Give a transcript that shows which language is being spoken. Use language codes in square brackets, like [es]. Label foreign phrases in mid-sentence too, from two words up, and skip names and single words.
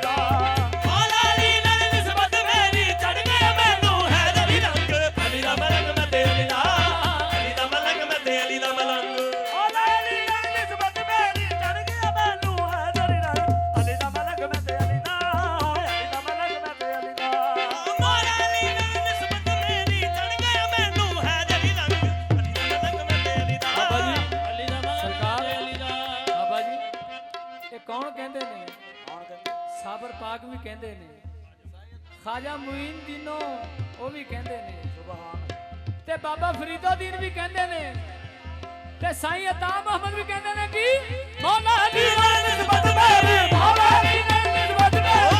[pa] ਦਾ, ਮੌਲਾ ਦੀ ਨਿਸਬਤ ਮੇਰੀ ਚੜ੍ਹ ਗਿਆ ਮੈਨੂੰ ਹੈਦਰੀ ਰੰਗ ਅਲੀ ਦਾ ਮਲਕ ਮੈਂ ਤੇ ਅਲੀ ਦਾ, ਅਲੀ ਦਾ ਮਲਕ ਮੈਂ ਤੇ ਅਲੀ ਦਾ ਮਲਕ, ਮੌਲਾ ਦੀ ਨਿਸਬਤ ਮੇਰੀ ਚੜ੍ਹ ਗਿਆ ਮੈਨੂੰ ਹੈਦਰੀ ਰੰਗ ਅਲੀ ਦਾ ਮਲਕ ਮੈਂ ਤੇ ਅਲੀ ਦਾ, ਅਲੀ ਦਾ ਮਲਕ ਮੈਂ ਤੇ ਅਲੀ ਦਾ, ਮੌਲਾ ਦੀ ਨਿਸਬਤ ਮੇਰੀ ਚੜ੍ਹ ਗਿਆ ਮੈਨੂੰ ਹੈਦਰੀ ਰੰਗ ਅਲੀ ਦਾ ਮਲਕ ਮੈਂ ਤੇ ਅਲੀ ਦਾ, ਬਾਬਾ ਜੀ, ਅਲੀ ਦਾ ਮਲਕ ਸਰਕਾਰ ਮੈਂ ਤੇ ਅਲੀ ਦਾ। ਬਾਬਾ ਜੀ ਇਹ ਕੌਣ ਕਹਿੰਦੇ ਨੇ? ਕੌਣ ਕਹਿੰਦੇ ਸਾਬਰ ਪਾਕ ਵੀ ਕਹਿੰਦੇ ਨੇ, ਖਾਜਾ ਮੁਈਨਦੀਨੋ ਉਹ ਵੀ ਕਹਿੰਦੇ ਨੇ, सुभान ਤੇ ਬਾਬਾ ਫਰੀਦੁਦੀਨ ਵੀ ਕਹਿੰਦੇ ਨੇ, ਤੇ ਸਾਈਂ ਅਤਾ ਮੁਹੰਮਦ ਵੀ ਕਹਿੰਦੇ ਨੇ ਕਿ ਮੌਲਾ ਦੀ ਨਿਸਬਤ ਮੇਰੀ, ਮੌਲਾ ਦੀ ਨਿਸਬਤ ਮੇਰੀ,